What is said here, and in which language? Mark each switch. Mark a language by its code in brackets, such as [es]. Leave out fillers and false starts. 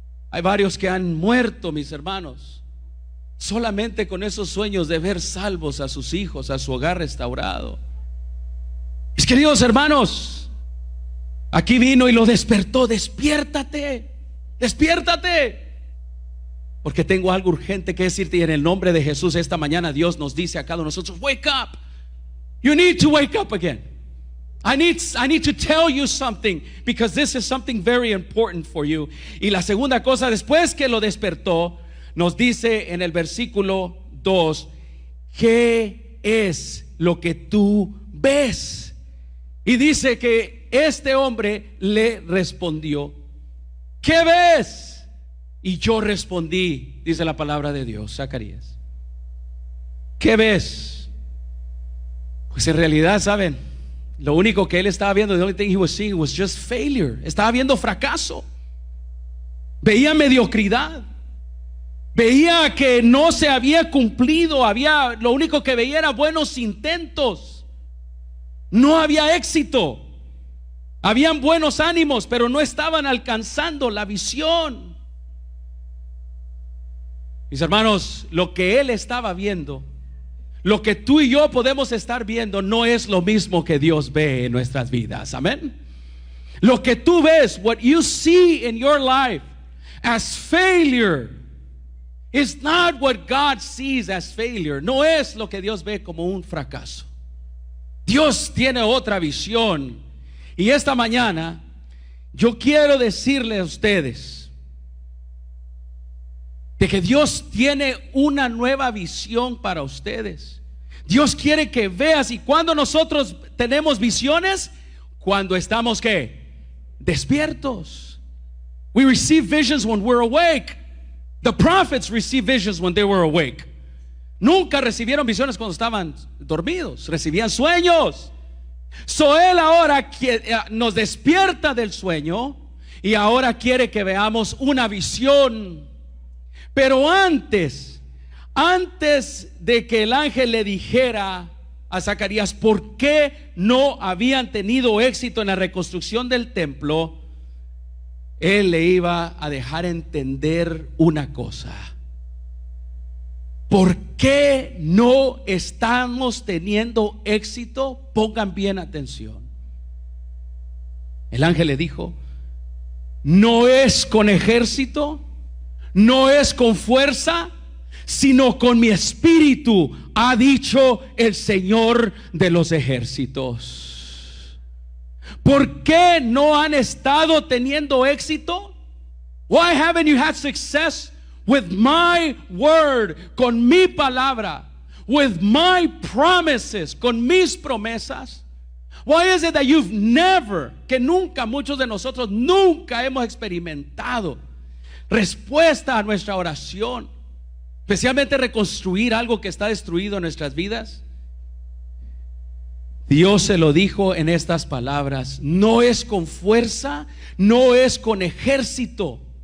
[es] Hay varios que han muerto, mis hermanos, solamente con esos sueños de ver salvos a sus hijos, a su hogar restaurado. Mis queridos hermanos, aquí vino y lo despertó. Despiértate, despiértate, porque tengo algo urgente que decirte. Y en el nombre de Jesús esta mañana Dios nos dice a cada uno de nosotros: [en] wake up. You need to wake up again. I need to tell you something, because this is something very important for you. [es] Y la segunda cosa, después que lo despertó, nos dice en el versículo 2: ¿qué es lo que tú ves? Y dice que este hombre le respondió: ¿qué ves? Y yo respondí, dice la palabra de Dios, Zacarías, ¿qué ves? Pues en realidad, ¿saben? Lo único que él estaba viendo, [en] the only thing he was seeing was just failure. [es] Estaba viendo fracaso. Veía mediocridad. Veía que no se había cumplido. Lo único que veía era buenos intentos. No había éxito. Habían buenos ánimos, pero no estaban alcanzando la visión. Mis hermanos, lo que él estaba viendo, lo que tú y yo podemos estar viendo, no es lo mismo que Dios ve en nuestras vidas. Amén. Lo que tú ves, [en] what you see in your life as failure, is not what God sees as failure. [es] No es lo que Dios ve como un fracaso. Dios tiene otra visión. Y esta mañana yo quiero decirle a ustedes de que Dios tiene una nueva visión para ustedes. Dios quiere que veas. Y cuando nosotros tenemos visiones, cuando estamos ¿qué? Despiertos. [en] We receive visions when we're awake. The prophets received visions when they were awake. [es] Nunca recibieron visiones cuando estaban dormidos. Recibían sueños. So él ahora nos despierta del sueño y ahora quiere que veamos una visión. Pero antes de que el ángel le dijera a Zacarías por qué no habían tenido éxito en la reconstrucción del templo, él le iba a dejar entender una cosa: ¿por qué no estamos teniendo éxito? Pongan bien atención. El ángel le dijo: no es con ejército, no es con fuerza, sino con mi espíritu, ha dicho el Señor de los ejércitos. ¿Por qué no han estado teniendo éxito? [en] Why haven't you had success with my word, [es] con mi palabra, [en] with my promises, [es] con mis promesas? [en] Why is it that you've never, [es] que nunca, muchos de nosotros nunca hemos experimentado respuesta a nuestra oración, especialmente reconstruir algo que está destruido en nuestras vidas? Dios se lo dijo en estas palabras: no es con fuerza, no es con ejército.